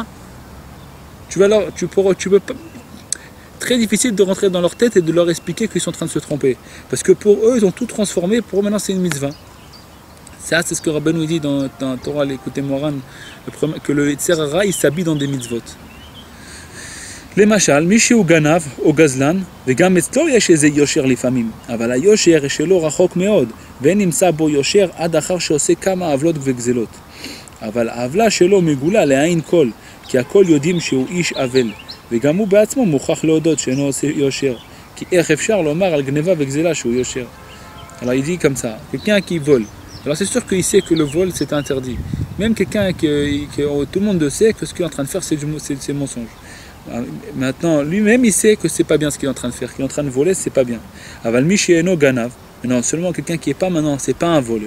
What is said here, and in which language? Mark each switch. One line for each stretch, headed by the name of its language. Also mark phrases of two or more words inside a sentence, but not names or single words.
French: Tu peux pas... Très difficile de rentrer dans leur tête et de leur expliquer qu'ils sont en train de se tromper. Parce que pour eux, ils ont tout transformé. Pour eux, maintenant, c'est une mitzvah. Ça, c'est ce que Rabbeinu dit dans Torah, l'écoutez Moran, que le
Hebrew: יצר הרע,
French: il s'habille dans des mitzvot.
Hebrew: למשל, מי שהוא גנב או גזלן, וגם אצלו יש איזה יושר לפעמים, אבל היושר שלו רחוק מאוד, ואין נמצא בו יושר עד אחר שעושה כמה עוולות וגזלות. אבל העוולה שלו מגולה לעין כל, כי הכל יודעים שהוא איש עוול, וגם הוא בעצמו מוכרח להודות שאינו עושה יושר, כי איך אפשר lomar על גניבה וגזלה שהוא יושר.
French: Alors il dit comme ça, quelqu'un qui vole. Alors c'est sûr qu'il sait que le vol c'est interdit. Même quelqu'un que tout le monde sait que ce qu'il est en train de faire c'est mensonge. Maintenant, lui-même il sait que c'est pas bien ce qu'il est en train de faire, qu'il est en train de voler, c'est pas bien.
Hebrew: אבל מי שאינו גנב,
French: non seulement quelqu'un qui est pas maintenant, c'est pas un voleur.